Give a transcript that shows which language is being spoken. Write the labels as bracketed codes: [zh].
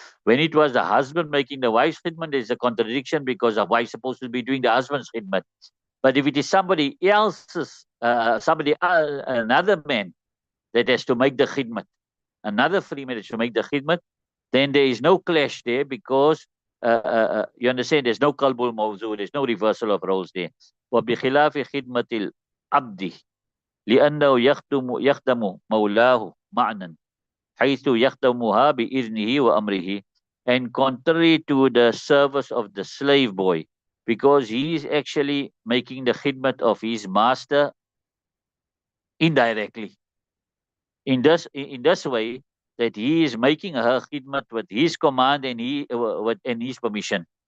[en] When it was the husband making the wife's khidmat, there's a contradiction because the wife supposed to be doing the husband's khidmat. But if it is somebody else's, another man that has to make the khidmat, another free man that has to make the khidmat, then there is no clash there because you understand there's no qalbul mawzu, there's no reversal of roles there. [ar] وبخلاف خدمة العبد لأنه يخدم مولاه معنى حيث يخدمها بإذنه وأمره. [en] And contrary to the service of the slave boy, because he is actually making the khidmat of his master indirectly. In this way, that he is making her khidmat with his command and his permission.